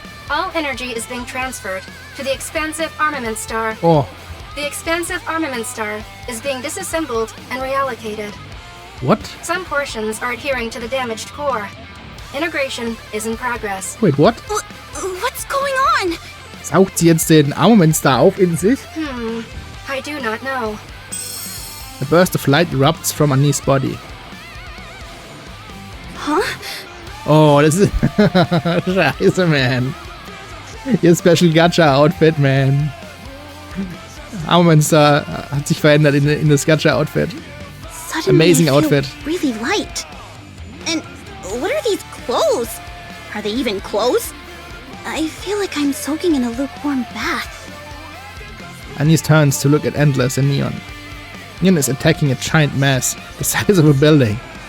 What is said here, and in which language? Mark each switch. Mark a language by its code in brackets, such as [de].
[en] All energy is being transferred to the expansive armament star. Oh. The expansive armament star is being disassembled and reallocated. What? Some portions are adhering to the damaged core. Integration is in progress. Wait, what? What's going on? [de] Saugt sie jetzt den Armamentstar auf in sich? [en] I do not know. A burst of light erupts from Anise's body. Huh? [de] Oh, das ist... Scheiße, man. Ihr Special Gacha-Outfit, man. Armmonster hat sich verändert in das Gacha-Outfit. [en] Amazing outfit. Really light. And what are these clothes? Are they even clothes? I feel like I'm soaking in a lukewarm bath. Anise turns to look at Endless and Neon. Neon is attacking a giant mass the size of a building.